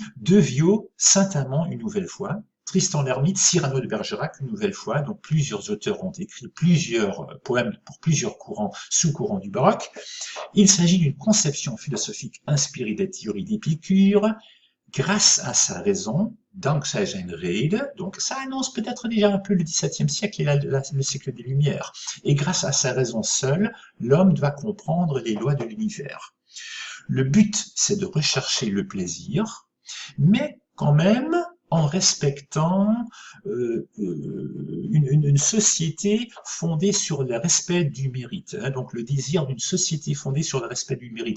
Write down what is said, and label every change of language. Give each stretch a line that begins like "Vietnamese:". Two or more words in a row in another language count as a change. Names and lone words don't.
French: De Viau, Saint-Amand une nouvelle fois, Tristan l'Hermite, Cyrano de Bergerac une nouvelle fois, donc plusieurs auteurs ont écrit plusieurs poèmes pour plusieurs courants, sous-courants du baroque. Il s'agit d'une conception philosophique inspirée des théories d'Épicure, grâce à sa raison,
Dutch: dankzij zijn rede,
French: donc ça annonce peut-être déjà un peu le XVIIe siècle et le siècle des Lumières, et grâce à sa raison seule, l'homme doit comprendre les lois de l'univers. Le but, c'est de rechercher le plaisir, mais quand même en respectant une société fondée sur le respect du mérite, hein, donc le désir d'une société fondée sur le respect du mérite.